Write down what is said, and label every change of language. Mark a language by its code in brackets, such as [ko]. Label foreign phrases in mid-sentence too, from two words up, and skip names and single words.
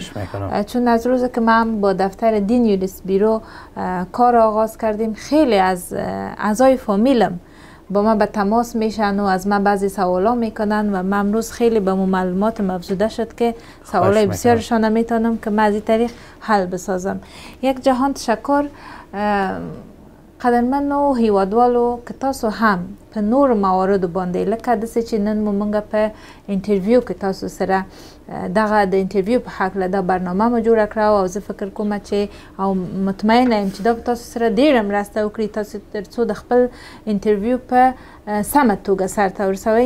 [fa] چون از روزی که من با دفتر دین یولیس بیرو کار آغاز کردیم خیلی از اعضای فامیلم با من به تماس میشن و از من بعضی سوالا میکنن و من امروز خیلی به معلومات افزوده شد که سوالای بسیارشان نمیتونم که من از این طریق حل بسازم. یک جهان تشکر. [ps] قدرمنو هیوادوالو که تاسو هم په نور موارد باندې لکه داسې چې نن موږ په انټرویو کې تاسو سره دغه د انټرویو په حق له دا برنامه مو جوړه کړه او زه فکر کوم چې او مطمئنه یم چې دا به تاسو سره ډېره مرسته وکړي تاسو تر څو د خپل انټرویو په سمه توګه سرته ورسوئ.